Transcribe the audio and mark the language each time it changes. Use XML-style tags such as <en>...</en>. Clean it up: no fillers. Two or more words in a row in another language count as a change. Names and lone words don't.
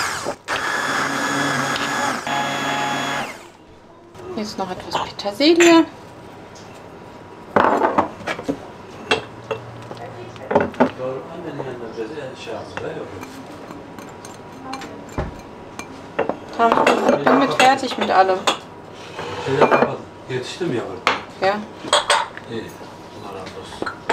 <de>Jetzt noch etwas Petersilie. Damit fertig mit allem.</de> <tr>Yetişti mi yavrum?</tr> <de>Ja.</de> <tr>İyi. Allah razı olsun.</tr>